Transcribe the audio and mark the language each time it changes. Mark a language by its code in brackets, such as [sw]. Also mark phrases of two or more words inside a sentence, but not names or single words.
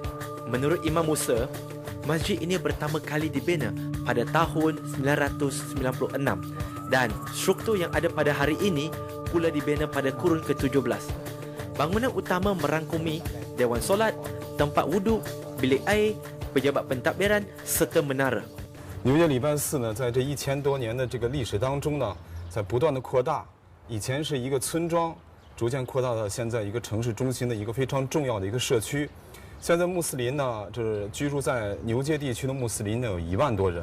[ms] Menurut Imam Musa, masjid ini pertama kali dibina pada tahun 996 dan struktur yang ada pada hari ini pula dibina pada kurun ke-17. Bangunan utama merangkumi dewan solat, tempat wuduk, bilik air, pejabat pentadbiran serta menara. [zh] 纽约礼拜寺呢，在这1000多年的这个历史当中呢，在不断的扩大。以前是一个村庄，逐渐扩大到现在一个城市中心的一个非常重要的一个社区。现在穆斯林呢，就是居住在牛街地区的穆斯林呢有1万多人。